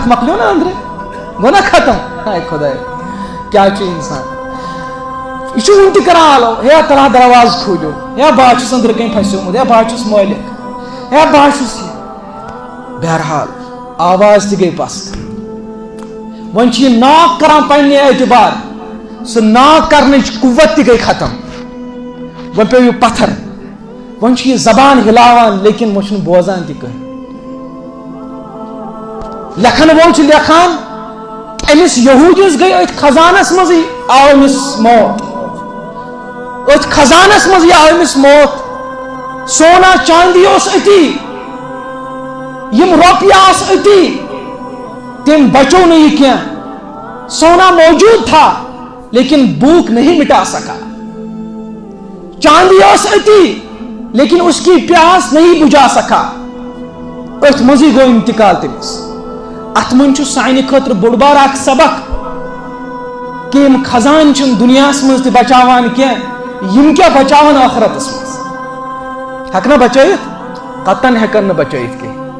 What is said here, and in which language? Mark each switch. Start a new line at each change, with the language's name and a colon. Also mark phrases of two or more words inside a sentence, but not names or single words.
Kashmiri: مۄکلیو نا أنٛدرٕ گوٚو نا ختم ہاے خۄداے کیٛاہ چھُ انسان یہِ چھُ وُنہِ تہِ کران آلو ہے ترا دروازٕ کھوٗلِو ہے بہٕ چھُس أنٛدرٕ کَنۍ پھسیومُت ہے بہٕ چھُس مٲلِک ہے بہٕ چھُس یہِ بہرحال آواز تہِ گٔے پس وۄنۍ چھُ یہِ ناک کران پننہِ اعتبار سُہ ناک کرنٕچ قُوت تہِ گٔے ختم وۄنۍ پیٚو یہِ پتھر وۄنۍ چھُ یہِ زبان ہلاوان لیکن وۄنۍ چھُنہٕ بوزان تہِ کٕہٕنۍ لیکھن وول چھُ لیکھان أمِس یہوٗدِس گٔے أتھۍ خزانس منٛزٕے آو أمِس موت أتھۍ خزانس منٛزٕے آو أمِس موت سونا چاندی اوس أتی یِم رۄپیہِ آسہٕ أتی تٔمۍ بچو نہٕ یہِ کینٛہہ
Urdu: سونا موجود تھا لیکن بھوک نہیں مٹا سکا
Kashmiri: چاندی اوس أتی
Urdu: لیکن اس کی پیاس نہیں بجھا سکا
Kashmiri: أتھۍ منٛزٕے گوٚو انتقال تٔمِس اتھ منٛز چھُ سانہِ خٲطرٕ بوٚڑ بار اکھ سبق کہ یِم خزان چھِنہٕ دُنیاہس منٛز تہِ بچاوان کینٛہہ یِم کیٛاہ بچاوان ٲخرتس منٛز ہٮ۪کنا بچٲیِتھ قطعاً ہٮ۪کن نہٕ بچٲیِتھ کینٛہہ